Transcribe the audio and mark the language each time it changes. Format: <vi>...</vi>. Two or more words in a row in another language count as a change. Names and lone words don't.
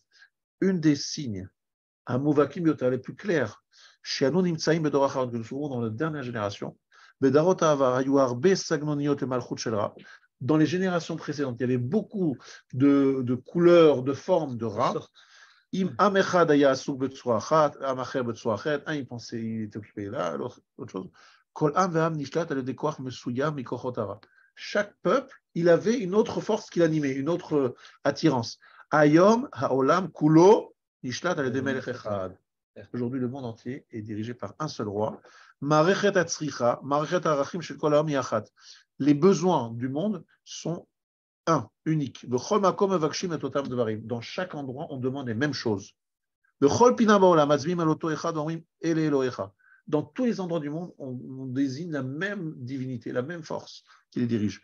<fr>Une des signes, les plus clairs, que nous trouvons dans la dernière génération, dans les générations précédentes, il y avait beaucoup de couleurs, de formes, de rats. Un il pensait, il était occupé là, l'autre chose. Chaque peuple, il avait une autre force qui l'animait, une autre attirance.</fr> <he>היום העולם כולו נשלט על ידי מלך אחד.</he> <fr>Aujourd'hui, le monde entier est dirigé par un seul roi. Les besoins du monde sont uniques. Dans chaque endroit, on demande les mêmes choses. Dans tous les endroits du monde, on désigne la même divinité, la même force qui les dirige.</fr>